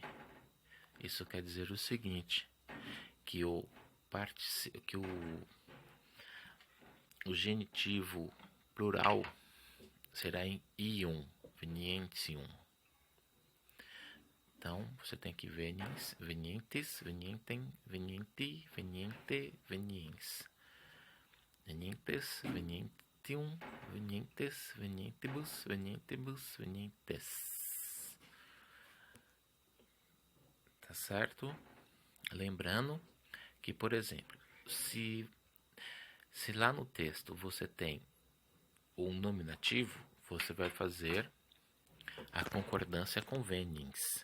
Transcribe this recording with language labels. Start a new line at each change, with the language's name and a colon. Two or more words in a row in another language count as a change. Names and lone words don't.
Portuguese: Isso quer dizer o seguinte, que o genitivo plural será em ium, venientium. Então, você tem aqui
Latin: veniens, venientes, venientem, venienti, veniente, veniens. Venientes, venientium, venientes, venientibus, venientibus, venientes.
Portuguese: Tá certo? Lembrando que, por exemplo, se lá no texto você tem um nominativo, você vai fazer a concordância com veniens.